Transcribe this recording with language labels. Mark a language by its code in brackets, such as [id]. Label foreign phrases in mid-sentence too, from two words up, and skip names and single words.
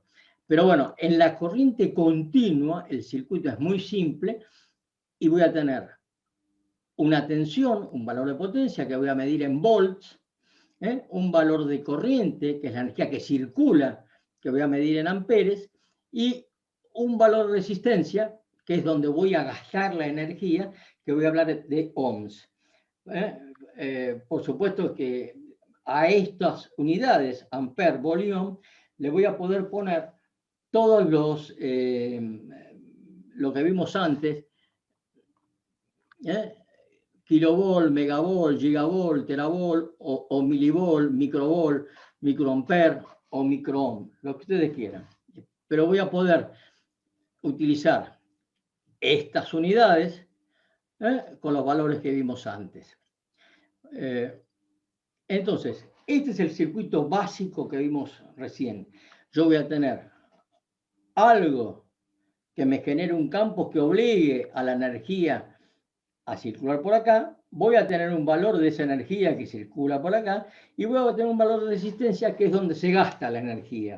[es] Pero bueno, en la corriente continua el circuito es muy simple y voy a tener una tensión, un valor de potencia que voy a medir en volts, un valor de corriente, que es la energía que circula, que voy a medir en amperes, y un valor de resistencia, que es donde voy a gastar la energía, que voy a hablar de ohms. Por supuesto que a estas unidades, ampere, vol y ohm, le voy a poder poner todos lo que vimos antes, kilovolt, megavolt, gigavolt, teravolt, o milivolt, microvolt, microampere o microohm, lo que ustedes quieran. Pero voy a poder utilizar estas unidades con los valores que vimos antes. Entonces, este es el circuito básico que vimos recién. Yo voy a tener algo que me genere un campo que obligue a la energía a circular por acá, voy a tener un valor de esa energía que circula por acá y voy a tener un valor de resistencia que es donde se gasta la energía.